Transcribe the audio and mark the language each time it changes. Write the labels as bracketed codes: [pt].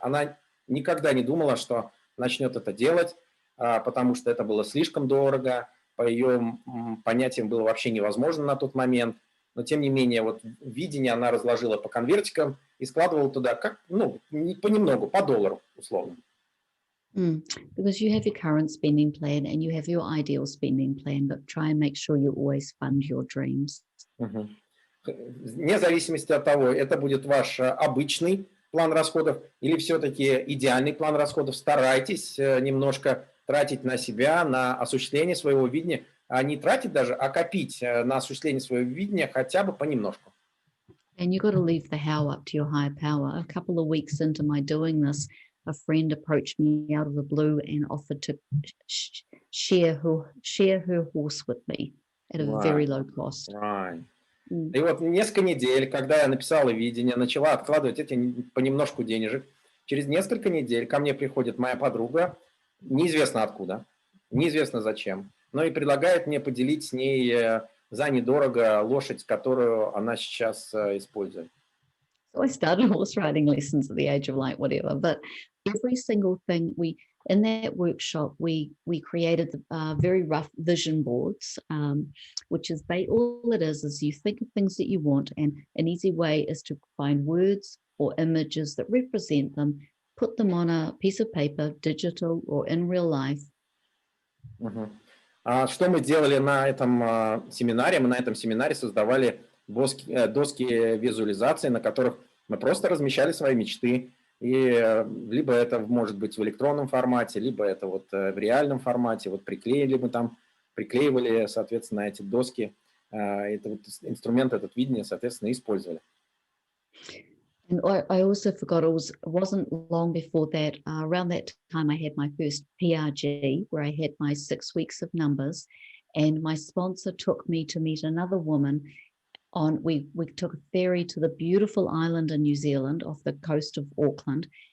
[ru] Она никогда не думала, что начнет это делать, потому что это было слишком дорого, по ее понятиям было вообще невозможно на тот момент. Но тем не менее, вот видение она разложила по конвертикам и складывала туда, понемногу, по $1 условно. [en] Because you have your current spending plan and you have your ideal spending plan, but try and make sure you always fund your dreams. [ru] Вне зависимости от того, это будет ваш обычный план расходов или все-таки идеальный план расходов, старайтесь немножко тратить на себя, на осуществление своего видения, а не тратить даже, а копить на осуществление своего видения хотя бы понемножку. [en] And you've got to leave the how up to your higher power. A couple of weeks into my doing this, a friend approached me out of the blue and offered to share her horse with me at a very low cost. Right. [ru] И вот несколько недель, когда я написала видение, начала откладывать эти понемножку денежек, через несколько недель ко мне приходит моя подруга, неизвестно откуда, неизвестно зачем, но и предлагает мне поделить с ней за недорого лошадь, которую она сейчас использует. [en] So I started horse riding lessons at the age of whatever, but every single thing in that workshop, we created very rough vision boards, which is all it is you think of things that you want, and an easy way is to find words or images that represent them, put them on a piece of paper, digital or in real life. [ru] Что мы делали на этом семинаре? Мы на этом семинаре создавали доски визуализации, на которых мы просто размещали свои мечты. И либо это может быть в электронном формате, либо это вот в реальном формате. Вот приклеивали, соответственно, эти доски. Это вот инструмент, этот видение, соответственно, использовали. [en] And I also forgot, it wasn't long before that, around that time I had my first PRG, where I had my 6 weeks of numbers, and my sponsor took me to meet another woman we took a ferry to the beautiful island in New Zealand off the coast of Auckland.